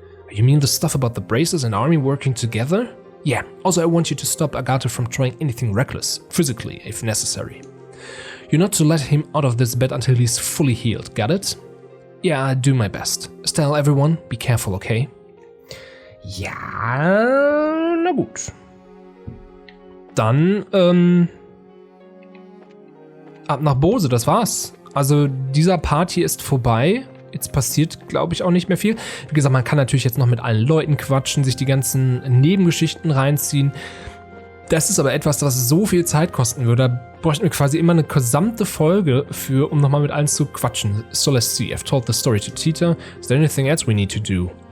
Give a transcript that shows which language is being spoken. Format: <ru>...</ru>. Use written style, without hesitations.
<en>You mean the stuff about the braces and army working together? Yeah, also I want you to stop Agate from trying anything reckless, physically, if necessary. You're not to let him out of this bed until he's fully healed, got it? Yeah, I'll do my best. Estelle, everyone, be careful, okay?</en> <de>Ja, na gut. Dann, ab nach Bose, das war's. Also dieser Part hier ist vorbei. Jetzt passiert, glaube ich, auch nicht mehr viel. Wie gesagt, man kann natürlich jetzt noch mit allen Leuten quatschen, sich die ganzen Nebengeschichten reinziehen. Das ist aber etwas, was so viel Zeit kosten würde. Da bräuchten wir quasi immer eine gesamte Folge für, um nochmal mit allen zu quatschen.</de> <en>So let's see. I've told the story to Tita. Is there anything else we need to do?</en>